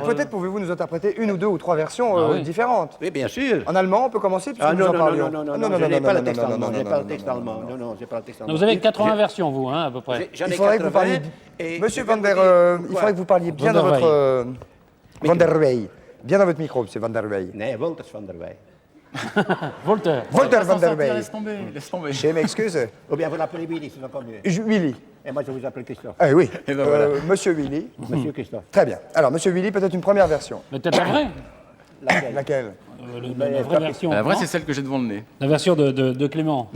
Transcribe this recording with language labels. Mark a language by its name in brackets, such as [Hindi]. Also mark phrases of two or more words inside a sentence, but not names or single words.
[French] peut-être pouvez-vous nous interpréter une ou deux ou trois versions Ah oui. différentes. Oui, bien sûr. En allemand, on peut commencer puisque Ah nous non, en non, parlions. non, non, Ah, non, non, je n'ai pas le texte non, allemand. non, Je n'ai non, pas non, le texte non, allemand. non, Non, non, j'ai pas le texte Non, allemand. vous avez 80 J'ai- versions, vous, hein, à peu près. J'en ai Il faudrait que vous 80, parliez... et Monsieur je vais Van der... vous dire il pourquoi. faudrait que vous parliez bien Van dans der votre... Van der Wey. Bien dans votre micro, monsieur Van der Wey. [Dutch] Nee, Wolters van der Wey. [French] Voltaire. Voltaire Van der Wey. Laisse tomber, laisse tomber. Je m'excuse. Ou bien vous l'appelez Willy, c'est encore mieux. Willy. Et moi, je vous appelle Christophe. Ah oui. Et ben voilà. Monsieur Willy. Monsieur Christophe. Très bien. Alors, monsieur Willy, peut-être une première version. Mais peut-être la vraie. Laquelle? Laquelle? La vraie version. La vraie, non c'est celle que j'ai devant le nez. La version de Clément.